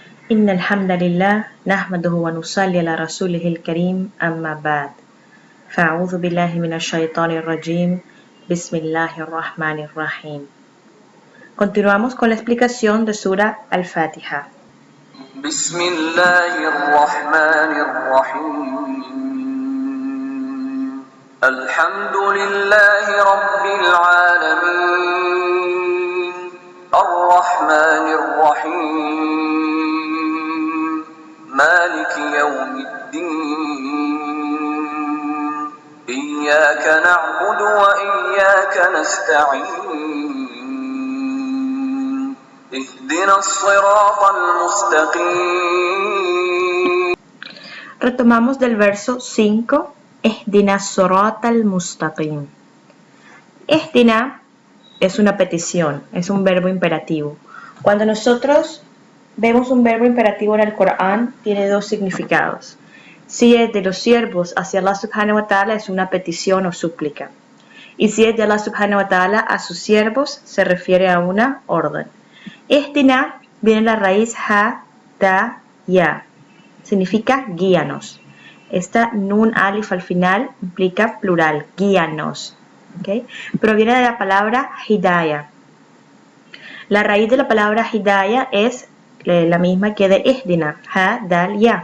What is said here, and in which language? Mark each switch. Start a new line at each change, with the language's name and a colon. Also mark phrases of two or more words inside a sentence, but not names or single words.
Arabic: إن الحمد لله نحمده ونصلي على رسوله الكريم أما بعد فأعوذ بالله من الشيطان الرجيم بسم الله الرحمن الرحيم.
Spanish: Continuamos con la explicación de Sura Al-Fatiha.
Arabic: بسم الله الرحمن الرحيم الحمد لله رب العالمين الرحمن الرحيم مالك يوم الدين إياك نعبد وإياك نستعين اهدنا الصراط المستقيم.
Spanish: Retomamos del verso 5.
Arabic: اهدنا الصراط المستقيم.
Spanish: Ihdina es una petición, es un verbo imperativo. Cuando nosotros vemos un verbo imperativo en el Corán, tiene dos significados. Si es de los siervos hacia Allah
Arabic: سبحانه وتعالى,
Spanish: es una petición o súplica. Y si es de Allah
Arabic: سبحانه وتعالى
Spanish: a sus siervos, se refiere a una orden. Ihdina viene de la raíz ha, ta, ya. Significa guíanos. Esta nun alif al final implica plural, guíanos. ¿Okay? Proviene de la palabra hidayah. La raíz de la palabra hidayah es la misma que de ihdina, ha, dal, ya.